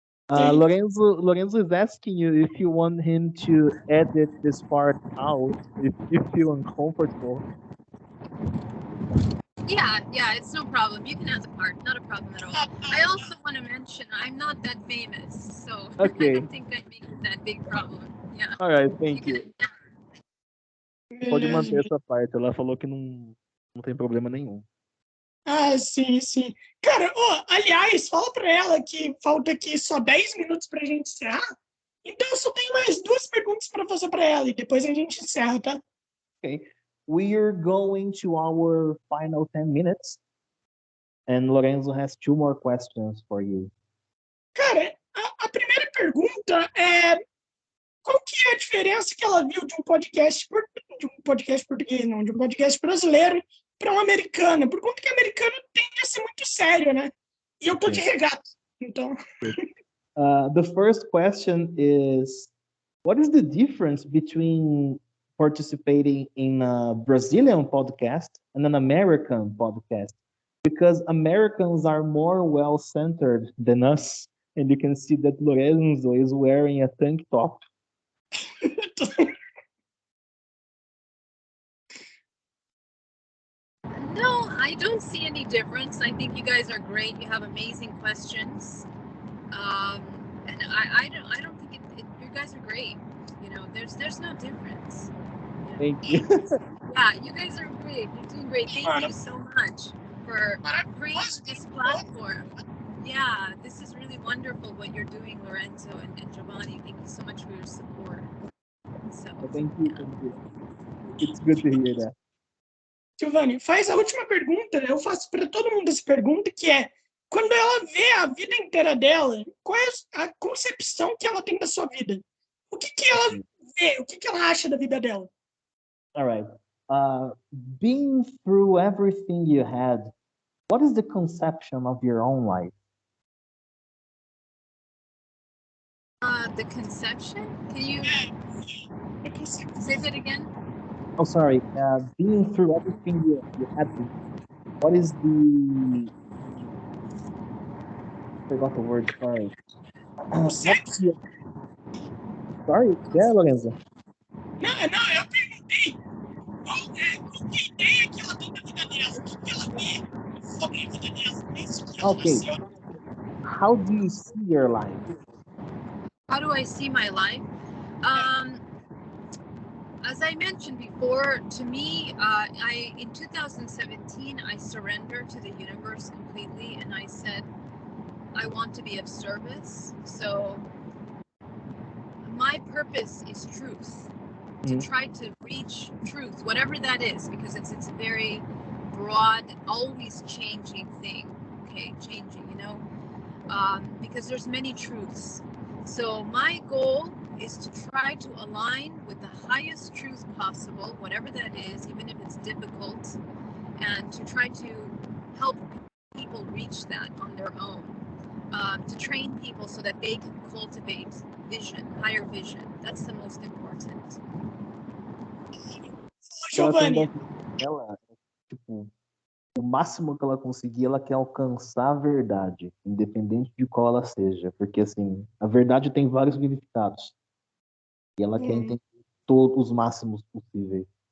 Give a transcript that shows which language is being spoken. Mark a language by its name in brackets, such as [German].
[English] Lorenzo is asking you if you want him to edit this part out, if you feel uncomfortable. Yeah, it's no problem. You can add the part, not a problem at all. I also want to mention I'm not that famous, so I don't think I make it that big problem. Yeah. All right, thank you. [Portuguese] Pode manter essa parte. Ela falou que não tem problema nenhum. Sim. Cara, aliás, fala pra ela que falta aqui só 10 minutos pra gente encerrar. Então eu só tenho mais 2 perguntas pra fazer pra ela e depois a gente encerra, tá? [English] Okay. We are going to our final 10 minutes. And Lorenzo has 2 more questions for you. [Portuguese] Cara, a primeira pergunta é qual que é a diferença que ela viu de um podcast português, não, de um podcast brasileiro para um americano, por conta que o americano tende a ser muito sério, né? E eu tô de regata, então... [English] The first question is, what is the difference between participating in a Brazilian podcast and an American podcast? Because Americans are more well-centered than us, and you can see that Lorenzo is wearing a tank top. No, I don't see any difference. I think you guys are great. You have amazing questions, and I don't think you guys are great. There's no difference. Thank you. Yeah, you guys are great. You're doing great. Thank you so much for creating this platform. Yeah, this is really wonderful what you're doing, Lorenzo and Giovanni. Thank you so much for your support. So, thank you. It's good to hear that. [Portuguese] Giovanni, faz a última pergunta. Eu faço para todo mundo essa pergunta, que é, quando ela vê a vida inteira dela, qual é a concepção que ela tem da sua vida? O que ela vê? O que ela acha da vida dela? [English] All right. Being through everything you had, what is the conception of your own life? The conception? Can you say that again? Oh, sorry. Being through everything you had, what is the... I forgot the word, sorry. Sorry, yeah, Lorenzo. [Portuguese] Não, eu perguntei qual que ideia que ela tem da vida dela, o que ela vê sobre a vida dela. [English] Okay. How do you see your life? How do I see my life? As I mentioned before, to me, in 2017, I surrendered to the universe completely, and I said, I want to be of service. So my purpose is truth, to try to reach truth, whatever that is, because it's a very broad, always changing thing. Okay, changing, because there's many truths. So my goal is to try to align with the highest truth possible, whatever that is, even if it's difficult, and to try to help people reach that on their own, to train people so that they can cultivate vision, higher vision. That's the most important. [Portuguese] Giovanni, Ela, tipo, o máximo que ela conseguir, ela quer alcançar a verdade, independente de qual ela seja, porque assim, a verdade tem vários significados e ela quer entender todos os máximos possíveis.